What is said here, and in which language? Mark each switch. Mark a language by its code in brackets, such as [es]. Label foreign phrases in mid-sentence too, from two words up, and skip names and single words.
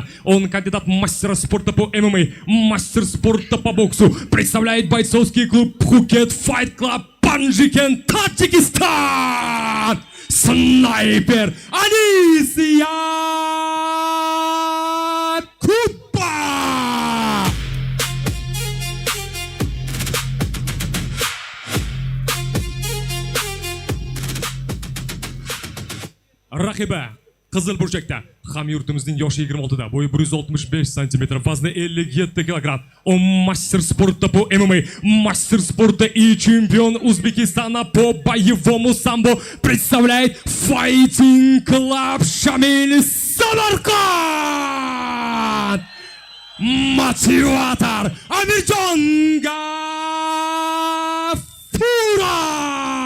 [ru] Он кандидат мастера спорта по ММА, мастер спорта по боксу. Представляет бойцовский клуб Пхукет Файт Клаб Панджикен, Таджикистан. Снайпер Анис Якупа. [uz] Raqiba Qizil burchakda. Hamyurtimizning yoshi 26 da, bo'yi 165 cm, vazni 57 kg. [ru] Он мастер спорта по ММА, мастер спорта и чемпион Узбекистана по боевому самбо. Представляет Fighting Club Шамиль Самарканд. Мотиватор Амирjon Gafurov.